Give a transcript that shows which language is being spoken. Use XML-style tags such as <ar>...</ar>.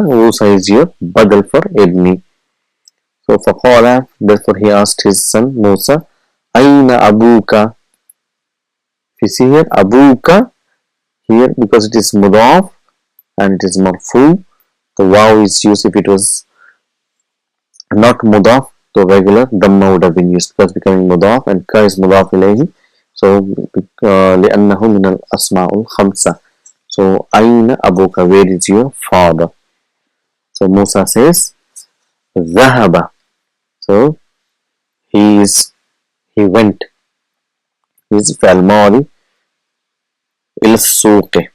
<en>Musa is your badal for ibni. So faqala, therefore he asked his son Musa,</en> <ar>Aina abuka.</ar> <en>You see here abuka, here because it is mudaf and it is marfu, the waw is used. If it was not mudaf, the regular dhamma would have been used, because becoming mudaf, and ka is mudaf ilayhi. So</en> <ar>لأنه من الأسماء الخمسة.</ar> <en>So</en> <ar>أين أبوك,</ar> <en>where is your father? So Musa says ذهب, so he went, he is فعل ماضي</en> <ar>إلى السوق.</ar>